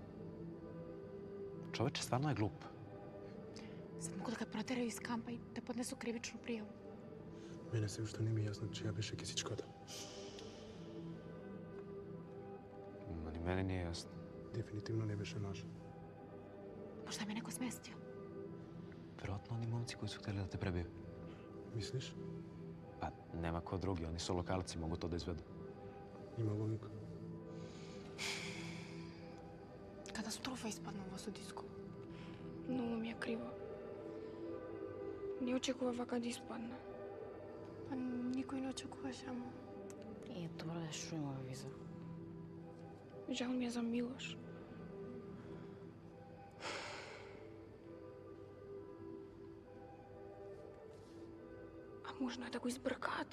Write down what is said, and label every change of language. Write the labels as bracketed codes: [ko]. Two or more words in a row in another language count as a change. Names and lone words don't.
[sr] Čoveče stvarno je glup. Sad mogu da ga proteraju iz kampa i da podnesu krivičnu prijavu. [mk] Мене се уште не ми е јасно чија беше кисичката. [sr] Ma ni meni nije jasno. [mk] Дефинитивно не беше наша. [sr] Možda me neko smestio. Verovatno oni momci koji su htjeli da te prebiju. [mk] Мислиш? [sr] Pa nema ko drugi, oni su lokalci, mogu to da izvedu. [mk] Има логика. Katastrofa ispadna ovo su disku. Многу ми е криво. Не очекува вака да испадне. Pa никој не очекуваше, ама... И добро да што има виза. Жал ми е за Милош. А можно е да го избркаат?